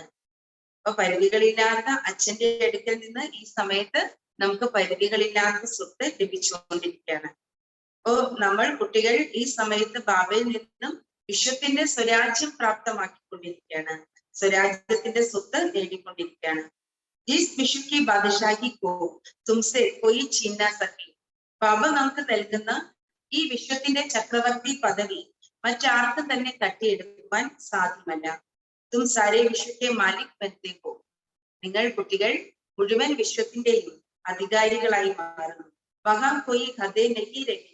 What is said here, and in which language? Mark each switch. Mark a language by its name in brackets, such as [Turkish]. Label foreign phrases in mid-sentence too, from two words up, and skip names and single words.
[Malayalam] അപ്പൊ പരിധികളില്ലാത്ത അച്ഛന്റെ അടുക്കൽ നിന്ന് ഈ സമയത്ത് നമുക്ക് പരിധികളില്ലാത്ത സ്വത്ത് ലഭിച്ചുകൊണ്ടിരിക്കുകയാണ്. അപ്പോ നമ്മൾ കുട്ടികൾ ഈ സമയത്ത് ബാബയിൽ നിന്നും വിശ്വത്തിന്റെ സ്വരാജ്യം പ്രാപ്തമാക്കിക്കൊണ്ടിരിക്കുകയാണ്, സ്വരാജ്യത്തിന്റെ സ്വത്ത് നേടിക്കൊണ്ടിരിക്കുകയാണ്. [Hindi] जिस विश्व की बादशाही को तुमसे कोई छीन ना सके. [Malayalam] ബാബ നമുക്ക് നൽകുന്ന ഈ വിശ്വത്തിന്റെ ചക്രവർത്തി പദവി മറ്റാർക്കും തന്നെ തട്ടിയെടുക്കുവാൻ സാധ്യമല്ല. [Hindi] तुम सारे विश्वके मालिक बनते हो. [Malayalam] നിങ്ങൾ കുട്ടികൾ മുഴുവൻ വിശ്വത്തിന്റെയും അധികാരികളായി മാറുന്നു. [Hindi] वहां कोई हदें नहीं रही.